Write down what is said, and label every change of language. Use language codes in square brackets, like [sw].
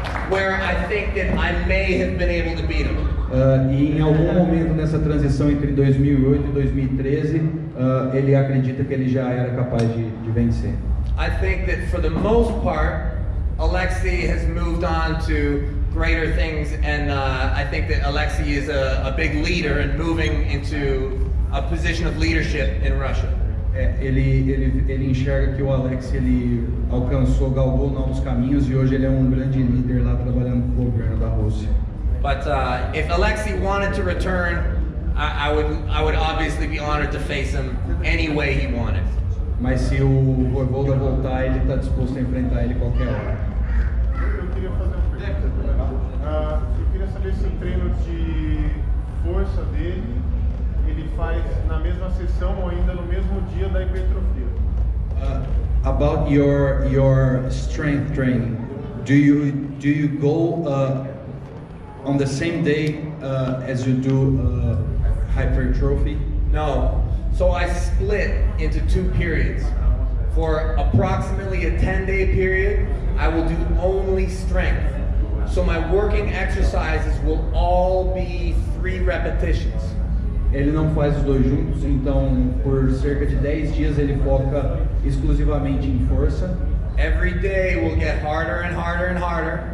[en] Where I think that I may have been able to beat him. [pt] E em algum momento nessa transição entre 2008 e 2013, ele acredita que ele já era capaz de vencer. [en] I think that for the most part, Alexei has moved on to greater things, and I think that Alexei is a big leader and moving into a position of leadership in Russia. [pt] Ele enxerga que o Alex galgou novos caminhos e hoje ele é um grande líder lá trabalhando com o governo da Rússia. [en] But if Alexei wanted to return, I would obviously be honored to face him any way he wanted. [pt] Mas se o Voivoda voltar, ele está disposto a enfrentar ele qualquer hora. Eu queria fazer uma pergunta. Eu queria saber se o treino de força dele ele faz na mesma sessão ou ainda no mesmo dia da hipertrofia. [en] About your strength training, do you go on the same day as you do hypertrophy? No. So I split into 2 periods. For approximately a 10-day period, I will do only strength. So my working exercises will all be 3 repetitions. [pt] Ele não faz os dois juntos, então por cerca de 10 dias ele foca exclusivamente em força. [en] Every day will get harder and harder and harder.